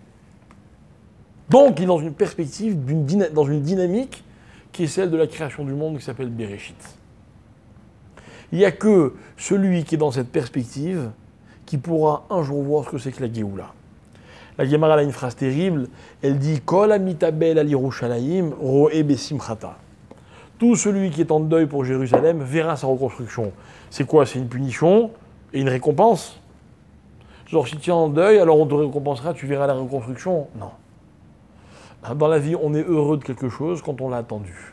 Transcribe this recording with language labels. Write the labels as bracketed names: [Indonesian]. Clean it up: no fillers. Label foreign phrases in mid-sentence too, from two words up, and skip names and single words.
[French] Donc, il est dans une perspective, dans une dynamique qui est celle de la création du monde qui s'appelle Bereshit. Il n'y a que celui qui est dans cette perspective qui pourra un jour voir ce que c'est que la Géoula. La Gemara a une phrase terrible, elle dit « [Hebrew] כל המתאבל על ירושלים רואה בשמחתה [French] » Tout celui qui est en deuil pour Jérusalem verra sa reconstruction. C'est quoi? C'est une punition et une récompense? Genre, si tu es en deuil, alors on te récompensera, tu verras la reconstruction? Non. Dans la vie, on est heureux de quelque chose quand on l'a attendu.